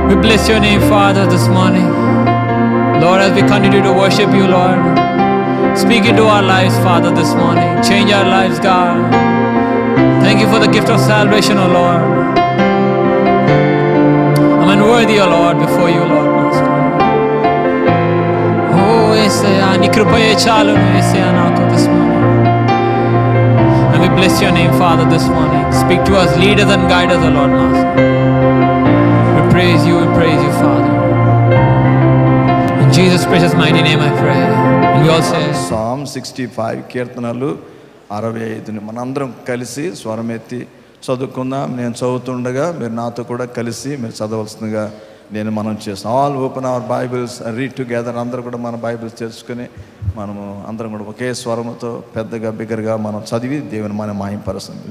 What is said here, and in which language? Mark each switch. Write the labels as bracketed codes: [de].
[en] bless your name, Father, this morning. Lord, as we continue to worship you, Lord, speak into our lives, Father, this morning. Change our lives, God. Thank you for the gift of salvation, O Lord. I'm unworthy, O Lord, before you, Lord. [te] Oh, Yesaya, నీ కృపయే చాలును యేసయ్యా నాకు [en] this morning. And we bless your name, Father, this morning. Speak to us, lead us and guide us, O Lord, Master. We praise you, Father. In Jesus' precious mighty name I pray. And we all say [te] Psalm 65 కీర్తనలు 65ని మనందరం కలిసి స్వరమెత్తి చదువుకుందాం. నేను చదువుతుండగా మీరు నాతో కూడా కలిసి మీరు చదవలసిందిగా నేను మనం చేస్తాం. [en] All open our Bibles, read together. [te] అందరూ కూడా మన బైబిల్స్ తెరుచుకొని మనము అందరం కూడా ఒకే స్వరముతో పెద్దగా బిగ్గరగా మనం చదివి దేవుని మనం మహిమపరుస్తాం.